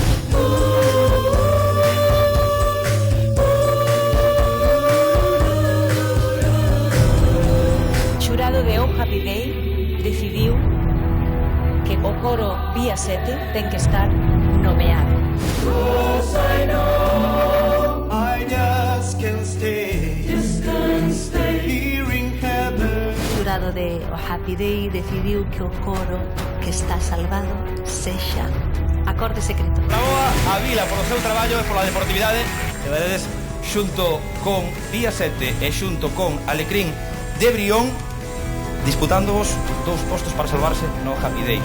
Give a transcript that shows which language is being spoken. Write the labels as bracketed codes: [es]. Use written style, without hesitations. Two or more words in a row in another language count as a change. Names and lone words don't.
[gl] O xurado de O Happy Day decidiu que o coro Vía 7 ten que estar nomeado. [en] I know I just can't stay here in heaven. [gl] O xurado de O Happy Day decidiu que o coro que está salvado sexa Acorde Secreto. Bravo a Vila polo seu traballo e pola deportividade. E veredes, xunto con Vía 7 e xunto con Alecrín de Brión, disputándoos 2 postos para salvarse no Happy Day.